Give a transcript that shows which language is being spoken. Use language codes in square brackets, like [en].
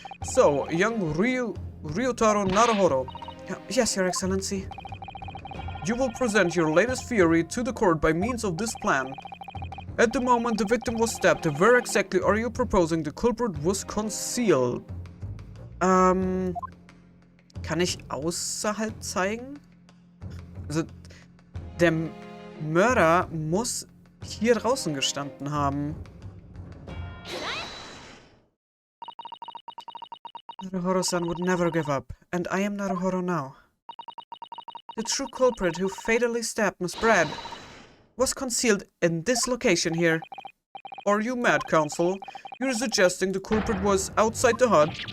[en] So, young Ryutaro Naruhodo. Yes, Your Excellency. You will present your latest theory to the court by means of this plan. At the moment the victim was stabbed, where exactly are you proposing the culprit was concealed? [de] Kann ich außerhalb zeigen? Also, der Mörder muss hier draußen gestanden haben. [en] Naruhodo-san would never give up, and I am Naruhodo now. The true culprit who fatally stabbed Miss Brett was concealed in this location here. Are you mad, counsel? You're suggesting the culprit was outside the hut?